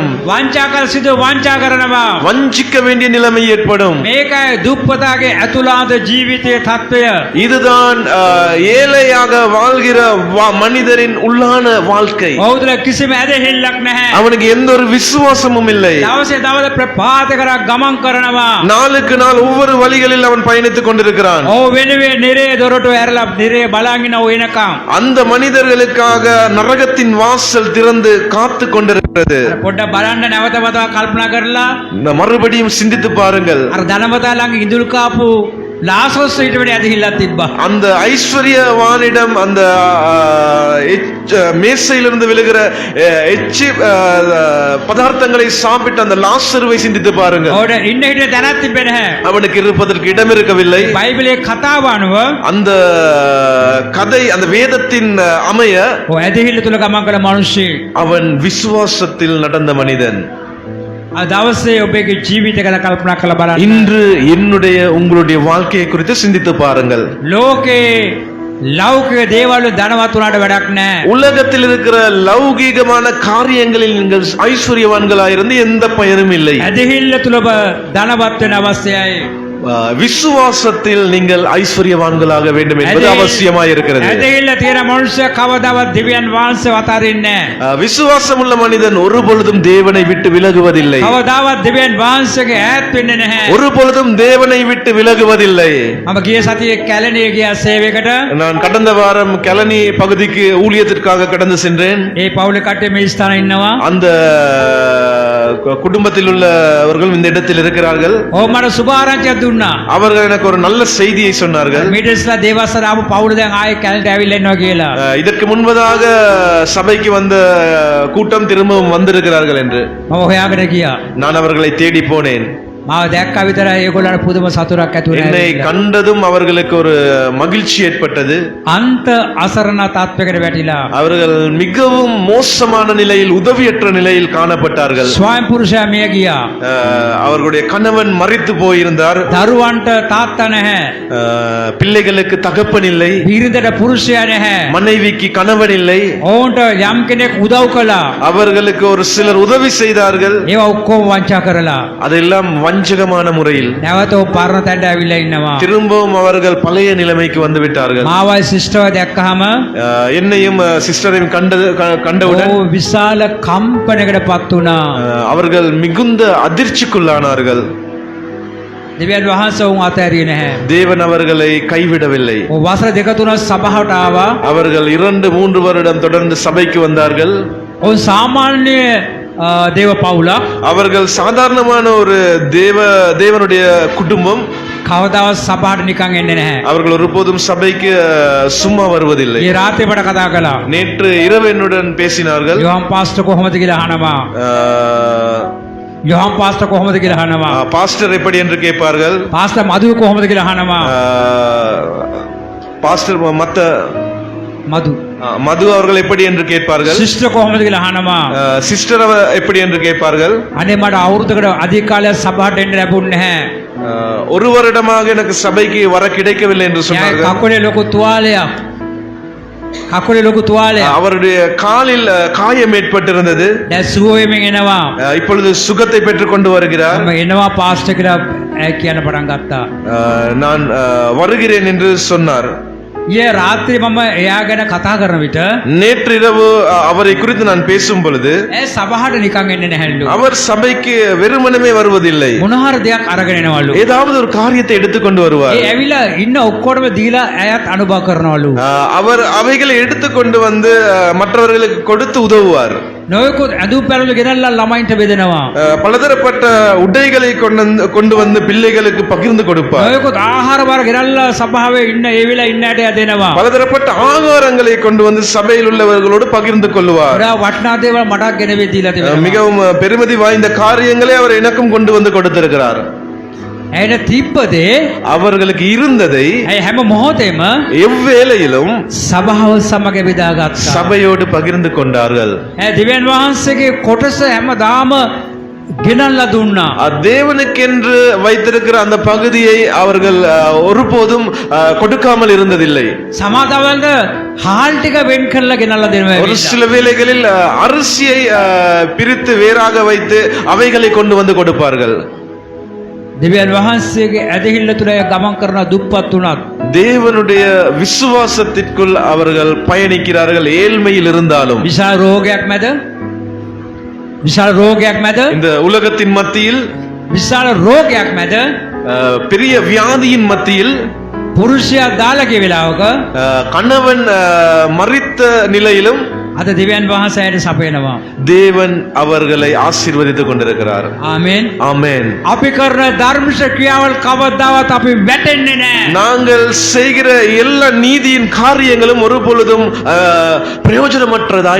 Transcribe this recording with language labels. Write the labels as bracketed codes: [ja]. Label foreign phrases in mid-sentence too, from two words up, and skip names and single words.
[si] වංචා කර සිදු වංචා කරනවා. [ta] வஞ்சிக்க வேண்டிய நிலைமை ஏற்படும். [si] මේකයි දුප්පතාගේ ඇතුළාන්ත ජීවිතයේ தত্ত্বය. [ta] இதுதான் ஏழையாக வாழ்கிற மனிதரின் உள்ளான வாழ்க்கை. [si] ඔහුට කිසිම ඇදහිල්ලක් නැහැ. [ta] அவனுக்கு எந்த ஒரு விசுவாசமும் இல்லை. [si] දවසේ දවස ප්‍රපාත කර ගමන් කරනවා. [ta] நாளுக்கு நாள் ஒவ்வொரு வழிகளில் அவன் பயணித்துக் கொண்டிருக்கிறான். [si] ඔව් වෙනුවේ නිරේ දොරටු ඇරලා නිරේ බලන් ඉන්න වෙනකම් [ta] அந்த மனிதர்களுக்காக நரகத்தின் வாசல் திறந்து காத்து கொண்டிருக்கிறது. [si] පොඩ්ඩක් බලන්න නැවත වතාවක් කල්පනා කරලා [ta] மறுபடியும் சிந்தித்து பாருங்கள். [si] අර ධනවතා ළඟ ඉඳුල් කාපු ලාසොස් ඊට වැඩි ඇදහිල්ලක් තිබ්බා. [ta] அந்த ஐஸ்வர்யவானிடம் அந்த மேசையிலிருந்து விழுகிற எச்சி பதார்த்தங்களை சாப்பிட்டு அந்த லாசருவை சிந்தித்து பாருங்கள். [si] ඔහුට ඉන්න හිටිය තැනක් තිබෙන්නේ නැහැ. [ta] அவனுக்கு இருப்பதற்கு இடம் இருக்கவில்லை. [si] බයිබලයේ කතාව අනුව [ta] அந்த கதை அந்த வேதத்தின் அமைய [si] ඔය ඇදහිල්ල තුල ගමන් කළ මිනිස්සෙක් [ta] அவன் விசுவாசத்தில் நடந்த மனிதன். [si] අද දවසේ ඔබගේ ජීවිතය ගැන කල්පනා කරලා බලන්න. [ta] இன்று என்னுடைய உங்களுடைய வாழ்க்கையை குறித்து சிந்தித்து பாருங்கள். [si] ලෝකේ ලෞකික දේවල් ධනවත් උනාට වැඩක් නැහැ. [ta] உலகத்தில் இருக்கிற லௌகீகமான காரியங்களில் நீங்கள் ஐஸ்வர்யவான்களாயிருந்து எந்த பயனும் இல்லை. [si] ඇදහිල්ල තුල ඔබ ධනවත් වෙන අවශ්‍යයි. [ta] விசுவாசத்தில் நீங்கள் ஐஸ்வர்யவான்களாக வேண்டும் என்பது அவசியமாய் இருக்கிறது. [si] ඇදහිල්ල තියෙන මනුෂ්‍ය කවදාවත් දෙවියන් වහන්සේ වතරින්නේ නැහැ. [ta] விசுவாசம் உள்ள மனிதன் ஒரு பொழுதும் தேவனை விட்டு விலகுவதில்லை. [si] කවදාවත් දෙවියන් වහන්සේගේ ඈත් වෙන්නේ නැහැ. [ta] ஒரு பொழுதும் தேவனை விட்டு விலகுவதில்லை. [si] මම ගිය සතියේ කැලණිය ගියා සේවයකට. [ta] நான் கடந்த வாரம் கலனி பகுதிக்கு ஊழியத்திற்காக கடந்து சென்றேன். [si] ඒ පවුලේ කට්ටිය මේ ස්ථානයේ ඉන්නවා. [ta] அந்த குடும்பத்தில் உள்ளவர்கள் இந்த இடத்தில் இருக்கிறார்கள். [si] ඕ මට සුභාරංචියක් දුන්නා. [ta] அவர்கள் எனக்கு ஒரு நல்ல செய்தியை சொன்னார்கள். [si] මීට ඉස්සලා දේවස්සර ආපු පවුල දැන් ආයෙ කැලට ඇවිල්ලා ඉන්නවා කියලා. [ta] இதற்கு முன்பதாக சபைக்கு வந்த கூட்டம் திரும்பவும் வந்திருக்கிறார்கள் என்று [si] මම හොයාගෙන ගියා. [ta] நான் அவர்களை தேடி போனேன். [si] මාව දැක්කා විතර ඒගොල්ලන්ට පුදුම සතුටක් ඇති [ta] என்னை [si] වුණා. [ta] கண்டதும் அவர்களுக்கு ஒரு மகிழ்ச்சி ஏற்பட்டது. [si] අන්ත අසරණ තත්වයකට වැටිලා [ta] அவர்கள் மிகவும் மோசமான நிலையில், உதவியற்ற நிலையில் காணப்பட்டார்கள். [si] ස්වයං පුරුෂයා මිය ගියා. [ta] அவர்களுடைய கணவன் மரித்து போயிருந்தார். [si] දරුවන්ට තාත්තා නැහැ. [ta] பிள்ளைகளுக்கு தகப்பன் இல்லை. [si] බිරිඳට පුරුෂයා නැහැ. [ta] மனைவிக்கு கணவன் இல்லை. [si] ඔවුන්ට යම් කෙනෙක් උදව් කළා. [ta] அவர்களுக்கு ஒரு சிலர் உதவி செய்தார்கள். [si] ඒවා ඔක්කොම වංචා කරලා [ta] அதெல்லாம் வஞ்சகமான முறையில் [si] නැවත පරණ තැනට ඇවිල්ලා ඉන්නවා. [ta] திரும்பவும் அவர்கள் பழைய நிலைமைக்கு வந்து விட்டார்கள். [si] මාවයි සිස්ටර්ව දැක්කහම [ta] என்னையும் சிஸ்டரையும் கண்டவுடன் [si] ඕ විශාල කම්පනයකට පත් වුණා. [ta] அவர்கள் மிகுந்த அதிர்ச்சிக்குள்ளானார்கள். [si] දෙවියන් වහන්සේ උන් අතහැරියේ නැහැ. [ta] தேவன் அவர்களை கைவிடவில்லை. [si] ඔව් වසර දෙක තුනක් සභාවට ආවා. [ta] அவர்கள் 2-3 வருடம் தொடர்ந்து சபைக்கு வந்தார்கள். [si] ඔව් සාමාන්‍ය දේව පවුලක්. [ta] அவர்கள் சாதாரணமான ஒரு தேவனுடைய குடும்பம். [si] කවදාවත් සභාවට නිකන් එන්නේ නැහැ. [ta] அவர்கள் ஒருபோதும் சபைக்கு சும்மா வருவதில்லை. [si] ඒ රාත්‍රියේ මට කතා කළා. [ta] நேற்று இரவு என்னுடன் பேசினார்கள். [si] යොහන් පාස්ටර් කොහොමද කියලා අහනවා. යොහන් පාස්ටර් කොහොමද කියලා අහනවා. [ta] பாஸ்டர் எப்படி என்று கேட்பார்கள். [si] පාස්ටර් මధු කොහොමද කියලා අහනවා. [ta] பாஸ்டர் [si] මధු [ta] மது அவர்கள் எப்படி என்று கேட்பார்கள். [si] සිස්ටර් කොහොමද කියලා අහනවා. [ta] சிஸ்டர் எப்படி என்று கேட்பார்கள். [si] අනේ මට අවුරුද්දකට අධික කාලයක් සභාවට එන්න ලැබුණේ නැහැ. [ta] ஒரு வருடமாக எனக்கு சபைக்கு வர கிடைக்கவில்லை என்று சொன்னார்கள். [si] කකුලේ ලොකු තුවාලයක්. කකුලේ ලොකු තුවාලයක්. [ta] அவருடைய காலில் காயம் ஏற்பட்டிருந்தது. [si] දැන් සුව වෙමින් එනවා. [ta] இப்பொழுது சுகத்தை பெற்றுக் கொண்டு வருகிறார். [si] මම එනවා පාස්ටර් කියලා කියන්න පටන් ගත්තා. [ta] நான் வருகிறேன் என்று சொன்னார். [si] ඊයේ රාත්‍රියේ මම එයා ගැන කතා කරන විට [ta] நேற்று இரவு அவரை குறித்து நான் பேசும் பொழுது [si] ඒ සභාවට නිකන් එන්නේ නැහැලු. [ta] அவர் சபைக்கு வெறுமனமே வருவதில்லை. [si] මොනහර දෙයක් අරගෙන එනවලු. [ta] ஏதாவது ஒரு காரியத்தை எடுத்துக்கொண்டு வருவார். [si] ඒ ඇවිල්ලා ඉන්න ඔක්කොටම දීලා එයාත් අනුභව කරනවලු. [ta] அவர் அவைகளை எடுத்துக்கொண்டு வந்து மற்றவர்களுக்கு கொடுத்து உதவுவார். [si] නොයෙකුත් ඇඳුම් පැළඳු ගෙනල්ලා ළමයින්ට බෙදෙනවා. [ta] பலதரப்பட்ட உடைகளை கொண்டு வந்து பிள்ளைகளுக்கு பகிர்ந்து கொடுப்பார். [si] නොයෙකුත් ආහාර වර්ග ගෙනල්ලා සභාවේ ඉන්න ඒ වෙලාව ඉන්න ඇට දෙනවා. [ta] பலதரப்பட்ட ஆகாரங்களை கொண்டு வந்து சபையில் உள்ளவர்களோடு பகிர்ந்து கொள்வார். [si] වඩා වටිනා දේවල් මටත් ගෙනවෙ දීලා තිබෙනවා. [ta] மிகவும் பெருமதி வாய்ந்த காரியங்களை அவர் எனக்கும் கொண்டு வந்து கொடுத்திருக்கிறார். [si] ඇයට තිබ්බදේ [ta] அவர்களுக்கு இருந்ததை [si] ඇය හැම මොහොතේම [ta] எவ்வேளையிலும் [si] සභාව සමග බෙදාගත්තා. [ta] சபையோடு பகிர்ந்து கொண்டார்கள். [si] ඇය දෙවියන් වහන්සේගේ කොටස හැමදාම ගෙනල්ලා දුන්නා. [ta] தேவனுக்கென்று வைத்திருக்கிற அந்த பகுதியை அவர்கள் ஒருபோதும் கொடுக்காமல் இருந்ததில்லை. [si] සමාදවල්ද හාල් ටික වෙන් කරලා ගෙනල්ලා දෙනවා. [ta] ஒரு சில வேளைகளில் அரிசியை பிரித்து வேறாக வைத்து அவைகளை கொண்டு வந்து கொடுப்பார்கள். [si] දෙවියන් වහන්සේගේ ඇදහිල්ල තුළ ගමන් කරන දුප්පත් උනත් [ta] தேவனுடைய விசுவாசத்திற்குள் அவர்கள் பயணிக்கிறார்கள். ஏழ்மையில் இருந்தாலும் [si] විශාල රෝගයක් මැද විශාල රෝගයක් මැද [ta] இந்த உலகத்தின் மத்தியில் [si] විශාල රෝගයක් මැද [ta] பெரிய வியாதியின் மத்தியில் [si] පුරුෂයා දාලා ගිය වෙලාවක [ta] கணவன் மரித்த நிலையிலும் [si] අද දෙවියන් වහන්සේට සපයනවා. [ta] தேவன் அவர்களை ஆசீர்வதித்துக் கொண்டிருக்கிறார். [si] ආමෙන්. [ta] ஆமென். [si] අපි කරන ධර්මශ ක්‍රියාවල් කවදාවත් අපි වැටෙන්නේ නැහැ. [ta] நாங்கள் செய்கிற எல்லா நீதியின் காரியங்களும் ஒரு பொழுதும் பிரயோஜனமற்றதாய்